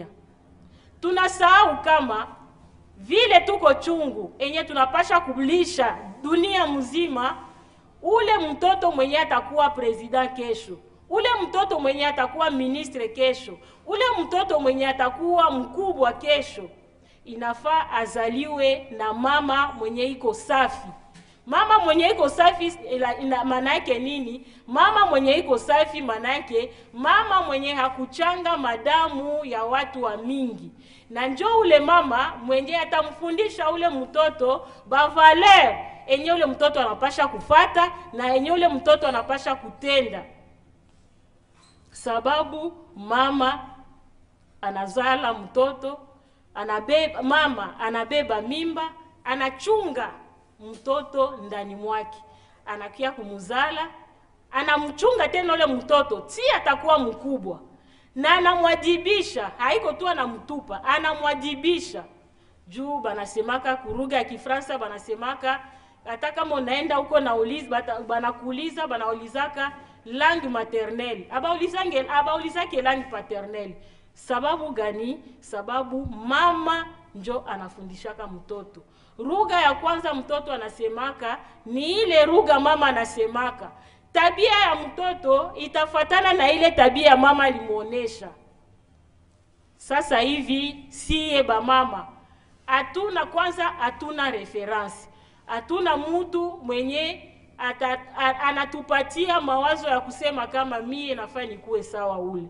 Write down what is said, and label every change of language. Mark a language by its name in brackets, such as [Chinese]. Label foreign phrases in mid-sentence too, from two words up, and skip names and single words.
[Swahili] Tunasahau kama vile tuko chungu enye tunapasha kulisha dunia mzima, ule mtoto mwenye atakuwa president kesho, ule mtoto mwenye atakuwa ministre kesho, ule mtoto mwenye atakuwa mkubwa kesho, inafaa azaliwe na mama mwenye iko safi. Mama mwenye iko safi maana yake nini? Mama mwenye iko safi maana yake mama mwenye hakuchanga madamu ya watu wa mingi. Na njoo ule mama mwenye atamfundisha ule mtoto ba valeur enye ule mtoto anapasha kufata na enye ule mtoto anapasha kutenda. Sababu mama anazala mtoto, mama anabeba mimba, anachunga mtoto ndani mwake, anakia kumuzala, anamchunga tena ule mtoto si atakuwa mkubwa, na anamwadibisha. Haiko tu anamtupa, anamwadibisha. Juu banasemaka kuruga ya Kifransa, banasemaka hata kama unaenda huko na banakuuliza, banaulizaka [French] langue maternelle, [Swahili] abaulizake [French] langue paternelle. [Swahili] Sababu gani? Sababu mama njo anafundishaka mtoto. Lugha ya kwanza mtoto anasemaka ni ile lugha mama anasemaka. Tabia ya mtoto itafatana na ile tabia mama alimuonesha. Sasa hivi siye ba mama hatuna reference, hatuna mtu mwenye anatupatia mawazo ya kusema kama mie nafaa nikuwe sawa ule.